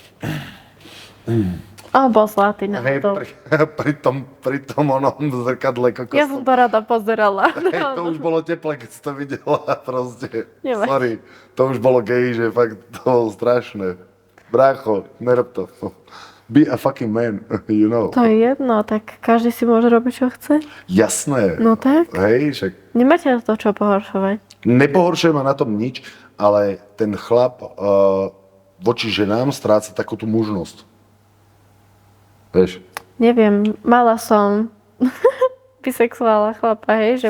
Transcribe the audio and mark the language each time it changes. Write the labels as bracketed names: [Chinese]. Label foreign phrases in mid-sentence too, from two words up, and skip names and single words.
[Slovak] On bol zlatý na hej, to. pri tom onom zrkadle kokos. Ja som to rada pozerala. Hej, to už bolo teplé, keď si to videla, proste. Nevadí. Sorry, to už bolo gay, že fakt to bolo strašné. Brácho, nerob to. [English] Be a fucking man, you know. [Slovak] To je jedno, tak každý si môže robiť, čo chce. Jasné. No tak. Hej, však Nemáte na to čo pohoršovať. nepohoršuje ma na tom nič, ale ten chlap voči ženám stráca takú tú mužnosť. Vieš? Neviem, mala som bisexuála chlapa, hej, že...